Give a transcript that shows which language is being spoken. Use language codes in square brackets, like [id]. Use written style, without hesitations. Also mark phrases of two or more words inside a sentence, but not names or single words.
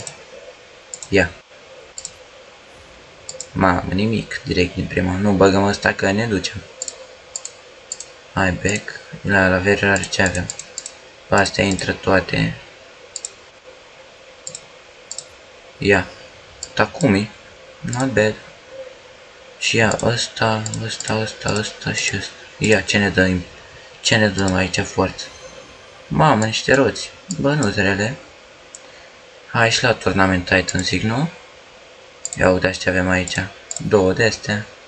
[ro] Ia. Mamă, nimic, direct din prima. Nu băgăm asta că ne ducem. Hai, back. La [en] very rare [ro] ce avem? Pe astea intră toate. Ia. [en] Takumi. Not bad. [ro] Și ia ăsta și ăsta. Ia, ce ne dăm? Ce ne dăm aici forță? Mamă, niște roți. Bănuțele. Hai și la Tournament Titan, zic, nu? Ia uite, ce avem aici. 2 de astea.